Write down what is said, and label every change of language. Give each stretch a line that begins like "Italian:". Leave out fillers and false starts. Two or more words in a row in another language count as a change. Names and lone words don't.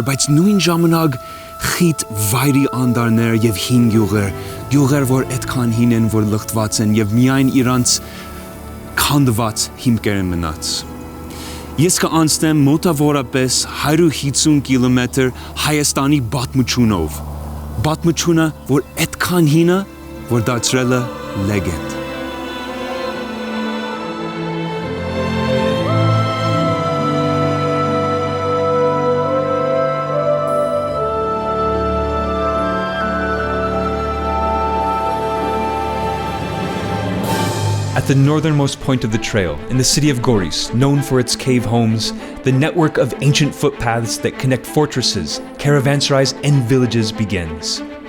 Armenian: բայց նույն ժամանակ խիտ վայրի անդարներ եւ հին գյուղեր, որ այդքան հին են, որ լղտված են եւ միայն իրանց քանդված հիմքեր են մնաց։ Ես կանցնեմ մոտավորապես 150 կիլոմետր Հայաստանի պատմությունով։ Պատմությունը, որ այդքան հին է, որ դարձրել է լեգենդ։
English: At the northernmost point of the trail, in the city of Goris, known for its cave homes, the network of ancient footpaths that connect fortresses, caravanserais, and villages begins.